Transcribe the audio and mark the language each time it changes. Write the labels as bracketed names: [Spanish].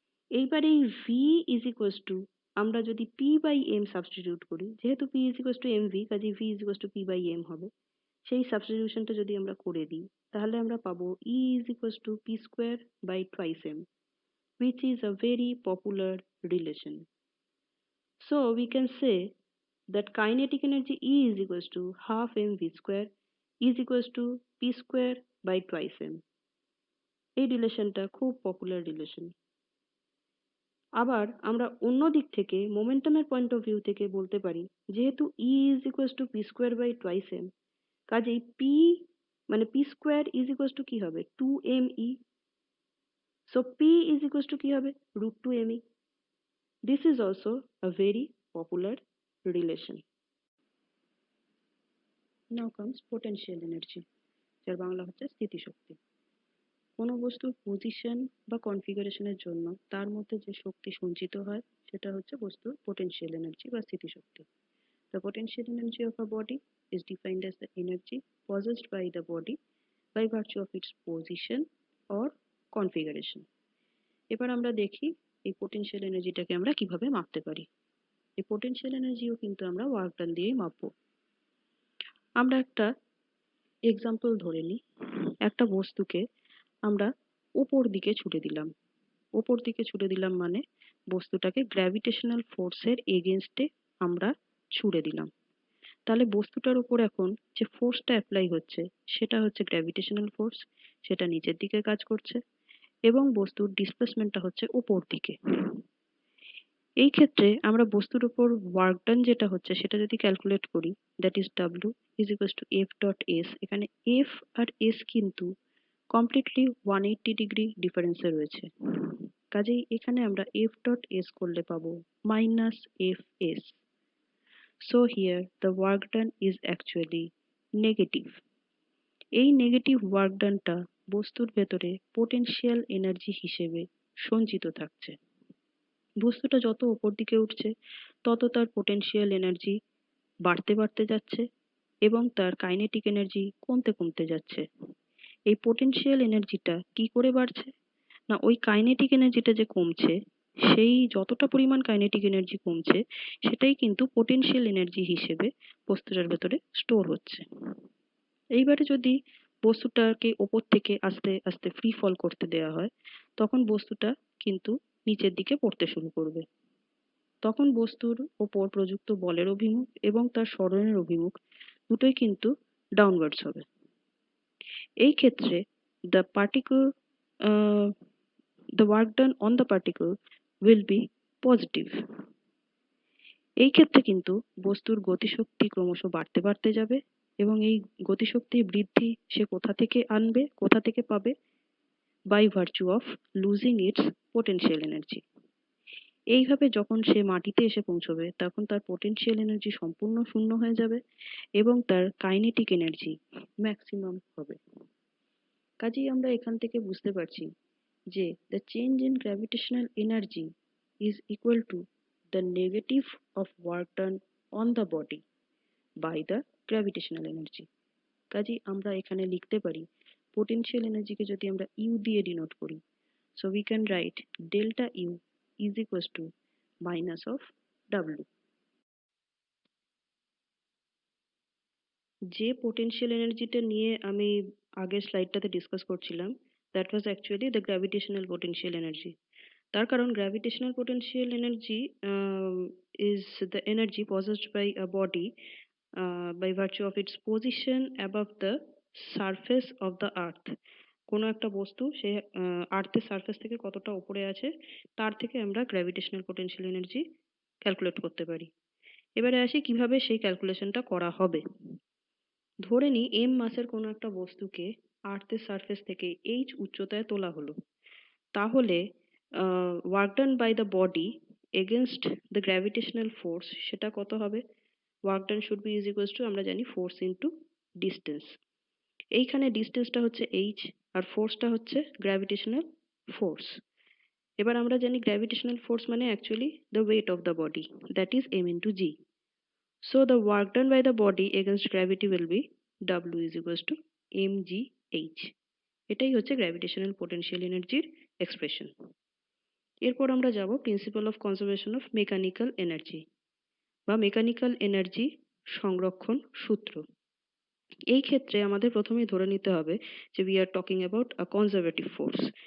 [Bangla] এইবার এই V is equals to আমরা যদি পি বাই এম সাবস্টিটিউট করি, যেহেতু P is equals to MV কাজেই V is equals to P by M হবে, সেই সাবস্টিটিউশনটা যদি আমরা করে দিই তাহলে আমরা পাবো ই is equals to p² by twice M, [English] which is a very popular relation. So we can say that kinetic energy E is equals to half mv² is equals to p² by twice m. [Bangla] এই রিলেশনটা খুব popular relation. আবার আমরা অন্য দিক থেকে মোমেন্টামের point of view থেকে বলতে পারি যেহেতু [English] E is equals to p² by twice m, [Bangla] কাজেই p মানে p² is equals to কি হবে 2me, [English] so p is equals to [Bangla] কি হবে √2me. [English] This is also a very popular relation. Now comes potential energy, [Bangla] যার বাংলা হচ্ছে স্থিতিশক্তি। কোনো বস্তুর পজিশন বা কনফিগারেশনের জন্য তার মধ্যে যে শক্তি সঞ্চিত হয় সেটা হচ্ছে বস্তুর পোটেনশিয়াল এনার্জি বা স্থিতিশক্তি। [English] The potential energy of a body is defined as the energy possessed by the body by virtue of its position or configuration. [Bangla] এবার আমরা দেখি এই পোটেনশিয়াল এনার্জিটাকে আমরা কিভাবে মাপতে পারি। এই পোটেনশিয়াল এনার্জিও কিন্তু আমরা ওয়ার্ক ডান দিয়েই মাপবো। আমরা একটা এক্সাম্পল ধরে নিই, একটা বস্তুকে আমরা উপর দিকে ছুটে দিলাম। উপর দিকে ছুড়ে দিলাম মানে বস্তুটাকে গ্র্যাভিটেশনাল ফোর্সের এগেনস্টে আমরা ছুড়ে দিলাম। তাহলে বস্তুটার উপর এখন যে ফোর্সটা অ্যাপ্লাই হচ্ছে সেটা হচ্ছে গ্র্যাভিটেশনাল ফোর্স, সেটা নিচের দিকে কাজ করছে এবং বস্তুর ডিসপ্লেসমেন্টটা হচ্ছে উপর দিকে। এই ক্ষেত্রে আমরা বস্তুর উপর ওয়ার্ক ডান যেটা হচ্ছে সেটা যদি ক্যালকুলেট করি, that is W is equals to F dot S. এখানে এফ আর এস কিন্তু কমপ্লিটলি 180 ডিগ্রি ডিফারেন্সে রয়েছে, কাজেই এখানে আমরা এফ ডট এস করলে পাবো minus F S. [English] So here the work done is actually negative. [Bangla] এই নেগেটিভ ওয়ার্ক ডানটা বস্তুর ভেতরে পোটেনশিয়াল এনার্জি হিসেবে সঞ্চিত থাকছে। বস্তুটা যত উপর দিকে উঠছে তত তার পোটেনশিয়াল এনার্জি বাড়তে বাড়তে যাচ্ছে এবং তার কাইনেটিক এনার্জি কমতে কমতে যাচ্ছে। এই পোটেনশিয়াল এনার্জিটা কি করে বাড়ছে না, ওই কাইনেটিক এনার্জিটা যে কমছে সেই যতটা পরিমাণ কাইনেটিক এনার্জি কমছে সেটাই কিন্তু পোটেনশিয়াল এনার্জি হিসেবে বস্তুটার ভেতরে স্টোর হচ্ছে। এইবারে যদি বস্তুটাকে ওপর থেকে আস্তে আস্তে ফ্রি ফল করতে দেওয়া হয় তখন বস্তুটা কিন্তু নিচের দিকে পড়তে শুরু করবে। তখন বস্তুর ওপর প্রযুক্ত বলের অভিমুখ এবং তার সরণের অভিমুখ দুটোই কিন্তু ডাউনওয়ার্ডস হবে। এই ক্ষেত্রে [English] the particle the work done on the particle will be positive. [Bangla] এই ক্ষেত্রে কিন্তু বস্তুর গতিশক্তি ক্রমশ বাড়তে বাড়তে যাবে এবং এই গতিশক্তির বৃদ্ধি সে কোথা থেকে আনবে, কোথা থেকে পাবে? [English] by virtue of losing its potential energy. [Bangla] এইভাবে যখন সে মাটিতে এসে পৌঁছবে তখন তার পোটেনশিয়াল এনার্জি সম্পূর্ণ শূন্য হয়ে যাবে এবং তার কাইনেটিক এনার্জি ম্যাক্সিমাম হবে। কাজেই আমরা এখান থেকে বুঝতে পারছি যে [English] the change in gravitational energy is equal to the negative of work done on the body by the gravitational energy. [Bangla] কাজেই আমরা এখানে লিখতে পারি পোটেনশিয়াল এনার্জিকে যদি আমরা ইউ দিয়ে ডিনোট করি, [English] so we can write delta u is equals to minus of w. [Bangla] যে পোটেনশিয়াল এনার্জিটা নিয়ে আমি আগের স্লাইডটাতে ডিসকাস করছিলাম [English] That was actually the gravitational potential energy. [Bangla] তার কারণ [English] Gravitational potential energy is the energy possessed by a body by virtue of its position above the surface of the earth. [Bangla] কোনো একটা বস্তু সে আর্থের সারফেস থেকে কতটা উপরে আছে তার থেকে আমরা গ্র্যাভিটেশনাল পোটেনশিয়াল এনার্জি ক্যালকুলেট করতে পারি। এবারে আসি কিভাবে সেই ক্যালকুলেশনটা করা হবে। ধরে নিই এম মাসের কোনো একটা বস্তুকে আর্থের সারফেস থেকে এইচ উচ্চতায় তোলা হলো, তাহলে [English] work done by the body against the gravitational force [Bangla] সেটা কত হবে? [English] work done should be is equals to [Bangla] আমরা জানি [English] Force into distance. [Bangla] এইখানে ডিস্টেন্সটা হচ্ছে এইচ আর ফোর্সটা হচ্ছে গ্র্যাভিটেশনাল ফোর্স। এবার আমরা জানি গ্র্যাভিটেশনাল ফোর্স মানে [English] Actually the weight of the body, that is M into G. So the work done by the body against gravity will be W is equals to mgh. [Bangla] এটাই হচ্ছে gravitational potential এনার্জির expression. এরপর আমরা যাব principal of conservation of mechanical energy বা mechanical energy সংরক্ষণ সূত্র। এই ক্ষেত্রে আমাদের প্রথমেই ধরে নিতে হবে যে [English] We are talking about a conservative force.